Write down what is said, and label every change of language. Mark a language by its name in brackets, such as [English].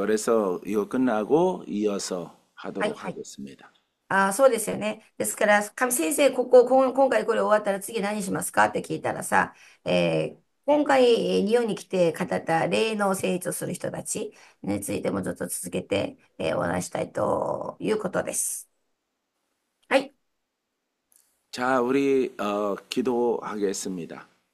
[Korean] 그래서 이거 끝나고 이어서 [Japanese] はい、 [Korean] 하도록 [Japanese] はい。 [Korean] 하겠습니다. [Japanese] そうですよね。ですから、上先生、今回これ終わったら次何しますかって聞いたらさ、今回、日本に来て語った霊の成長する人たちについてもずっと続けて、お話したいということです。はい。 [Korean] 자, 우리 기도하겠습니다.